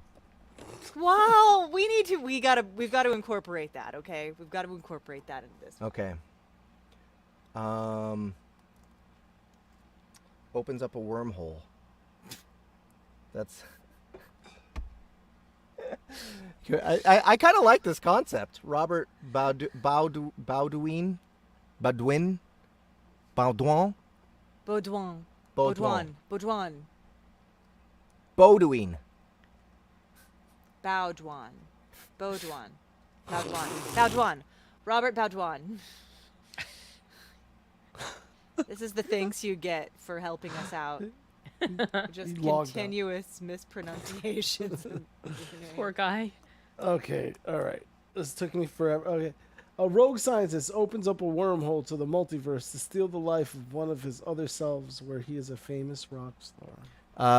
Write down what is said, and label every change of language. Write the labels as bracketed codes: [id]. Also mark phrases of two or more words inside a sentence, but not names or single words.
[en] Wow, we've got to incorporate that, okay? We've got to incorporate that into this. Okay. Opens up a wormhole. That's. I kind of like this concept. Robert Baudouin. Baudouin. Baudouin. Baudouin. Baudouin. Baudouin. Baudouin. Baudouin. Baudouin. Baudouin. Robert Baudouin. This is the thanks you get for helping us out. Just He logged out. continuous mispronunciations. of your name. Poor guy. Okay, all right. This took me forever. Okay. A rogue scientist opens up a wormhole to the multiverse to steal the life of one of his other selves, where he is a famous rock star.